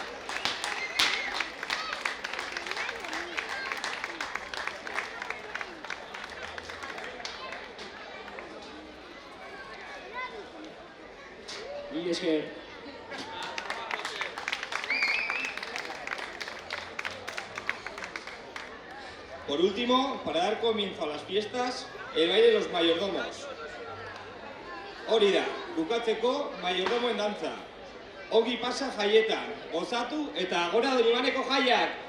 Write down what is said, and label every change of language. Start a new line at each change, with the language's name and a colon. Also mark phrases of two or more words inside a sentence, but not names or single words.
Spanish: Y es que por último, para dar comienzo a las fiestas, el baile de los mayordomos.
Basque: Hori da, bukatzeko mayordomoen dantza. Ongi pasa jaietan, gozatu eta gora Don Ibaneko jaiak!